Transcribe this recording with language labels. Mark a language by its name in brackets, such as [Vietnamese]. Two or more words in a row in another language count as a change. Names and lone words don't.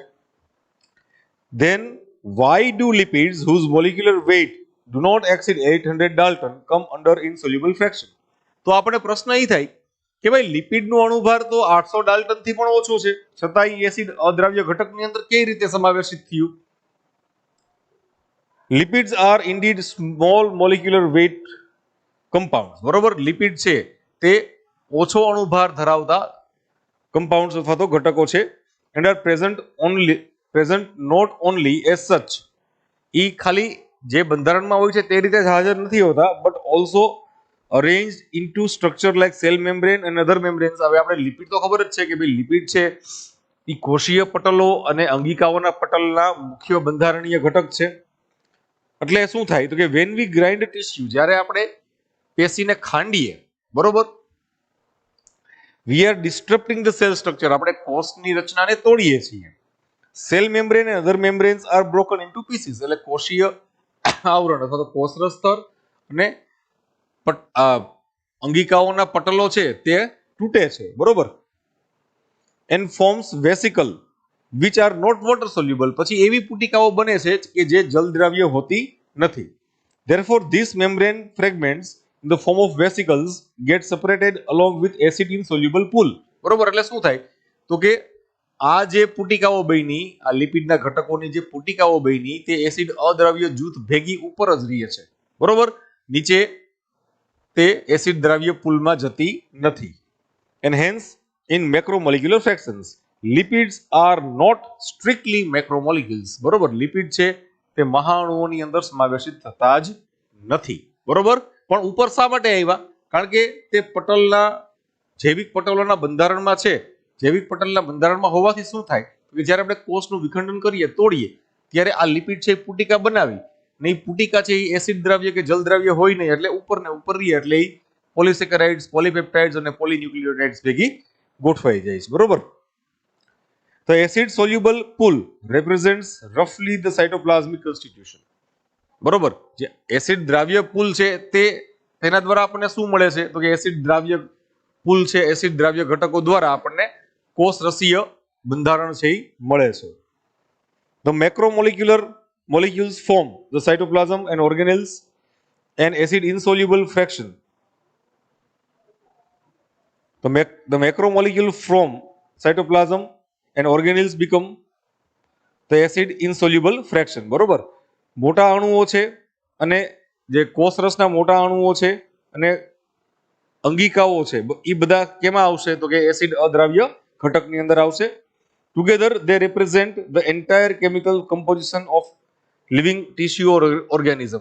[English] Then why do lipids whose molecular weight do not exceed 800 Dalton come under insoluble fraction? [Gujarati] તો આપણે પ્રશ્ન એ થાય કે ભાઈ લિપિડનો અણુભાર તો 800 ડાલ્ટન થી પણ ઓછો છે, છતાં એસિડ અદ્રાવ્ય ઘટકની અંદર કઈ રીતે સમાવેશિત થયું? [English] Lipids are indeed small molecular weight compounds. [Gujarati] બરોબર, લિપિડ છે તે ઓછો અણુભાર ધરાવતા કમ્પાઉન્ડ્સ અથવા તો ઘટકો છે, [English] and are present not only as such, [Gujarati] એ ખાલી જે બંધારણમાં હોય છે તે રીતે જ હાજર નથી હોતા, [English] but also arranged into structure like cell membrane and other membranes. [Gujarati] હવે આપણે લિપિડ તો ખબર જ છે કે ભાઈ લિપિડ છે એ કોષીય પટલો અને અંગિકાઓના પટલના મુખ્ય બંધારણીય ઘટક છે. એટલે શું થાય તો કે [English] when we grind tissue, [Gujarati] જ્યારે આપણે પેશીને ખાંડીએ, બરોબર, [English] we are disrupting the cell structure, [Gujarati] આપણે કોષની રચનાને તોડીએ છીએ. [English] Cell membrane and other membranes are broken into pieces, [Gujarati] એટલે કોષીય આવરણ અથવા તો કોષરસ સ્તર અને અંગિકાઓના પટલો છે તે તૂટે છે, બરોબર, [English] and forms vesicle which are not water soluble. [Gujarati] પછી એવી પુટિકાઓ બને છે કે જે જલદ્રાવ્ય હોતી નથી. [English] Therefore these membrane fragments in the form of vesicles get separated along with acid insoluble pool. [Gujarati] બરોબર, એટલે શું થાય તો કે આ જે પુટિકાઓ બની, આ લિપિડના ઘટકોની જે પુટિકાઓ બની તે એસિડ અદ્રાવ્ય જૂથ ભેગી ઉપર જ રહે છે, બરોબર, નીચે તે એસિડ દ્રાવ્ય પુલમાં જતી નથી. [English] And hence in macromolecular fractions lipids are not strictly macromolecules. [Gujarati] બરોબર, લિપિડ છે તે મહાઅણુઓની અંદર સમાવેશિત થતા જ નથી, બરોબર. પણ ઉપર શા માટે આવ્યા? કારણ કે તે પટલના જૈવિક પટલોના બંધારણમાં છે. જૈવિક પટલના બંધારણમાં હોવાથી શું થાય કે જ્યારે આપણે કોષનું વિખંડન કરીએ, તોડીએ, ત્યારે આ લિપિડ છે એ પુટિકા બનાવી ને એ પુટિકા છે એ એસિડ દ્રાવ્ય કે જલ દ્રાવ્ય હોય નહીં, એટલે ઉપર ને ઉપર રહે, એટલે એ પોલિસેકેરાઇડ્સ, પોલીપેપ્ટાઇડ્સ અને પોલીન્યુક્લિયોટાઇડ્સ ભેગી ગોઠવાઈ જાય છે. બરોબર. તો [English] acid soluble pool represents roughly the cytoplasmic constitution. [Gujarati] બરોબર. જે એસિડ દ્રાવ્ય પુલ છે તે તેના દ્વારા આપણને શું મળે છે? તો કે એસિડ દ્રાવ્ય પુલ છે, એસિડ દ્રાવ્ય ઘટકો દ્વારા આપણને કોષ રસીય બંધારણ છે એ મળે છે. [English] The macromolecular molecules form the cytoplasm and organelles and acid insoluble fraction. The macromolecule from cytoplasm and organelles become the acid insoluble fraction. [Gujarati] બરોબર. મોટા અણુઓ છે અને જે કોષ રસના મોટા અણુઓ છે અને અંગિકાઓ છે એ બધા કેમાં આવશે? તો કે એસિડ અદ્રાવ્ય ઘટકની અંદર આવશે. [English] ટુગેધર they represent the entire chemical composition of living tissue or organism.